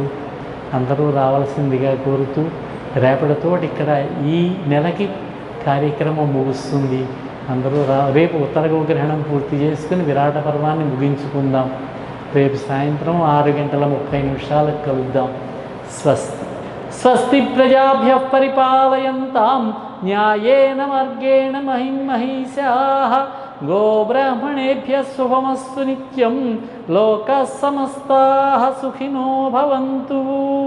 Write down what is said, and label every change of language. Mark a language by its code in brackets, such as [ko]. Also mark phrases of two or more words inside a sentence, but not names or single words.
[te] అందరూ రావాల్సిందిగా కోరుతూ, రేపటితో ఇక్కడ ఈ నెలకి కార్యక్రమం ముగుస్తుంది. అందరూ రేపు ఉత్తర గోగ్రహణం పూర్తి చేసుకుని విరాట పర్వాన్ని ముగించుకుందాం. రేపు సాయంత్రం 6:30 కలుద్దాం. స్వస్తి. [sa] స్వస్తి ప్రజాభ్యః పరిపాలయంతాం న్యాయేన మార్గేణ మహిమహీషాః. గోబ్రాహ్మణేభ్యः శుభమస్తు నిత్యం. లోకాः సమస్తాः సుఖినో భవంతు.